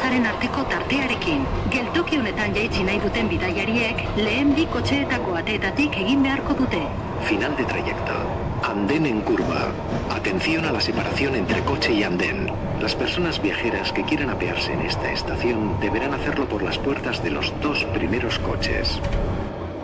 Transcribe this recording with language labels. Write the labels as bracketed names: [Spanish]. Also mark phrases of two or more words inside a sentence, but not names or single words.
[Basque] arteko tartearekin. Geltoki honetan jaitsi nahi duten bidaiariek lehen bi kotxeetako ateetatik egin beharko dute. [Spanish] final de trayecto. Andén en curva. Atención a la separación entre coche y andén. Las personas viajeras que quieran apearse en esta estación deberán hacerlo por las puertas de los 2 primeros coches.